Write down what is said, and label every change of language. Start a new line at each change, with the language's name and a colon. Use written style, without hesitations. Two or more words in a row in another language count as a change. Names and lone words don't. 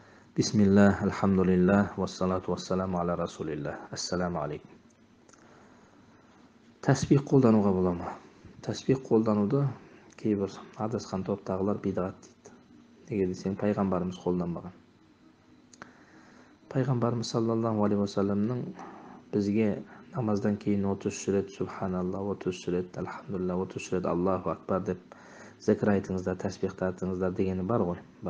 Arabic: بسم الله، الحمد لله، والصلاة والسلام على رسول الله. السلام عليكم.
Kazakh: Тәсбих қолдануға бола ма? Тәсбих қолдануды кейбір адасқан топтағылар бидғат дейді. Неге десең, пайғамбарымыз қолданбаған. Пайғамбарымыз
Arabic: صلى الله عليه وسلم
Kazakh: бізге намаздан кейін 33 рет субханалла, 33 рет алхамдулилля, 33 рет
Arabic: الله أكبر
Kazakh: деп зікір айтыңыздар, тәсбих тартыңыздар дегені бар ғой, бар.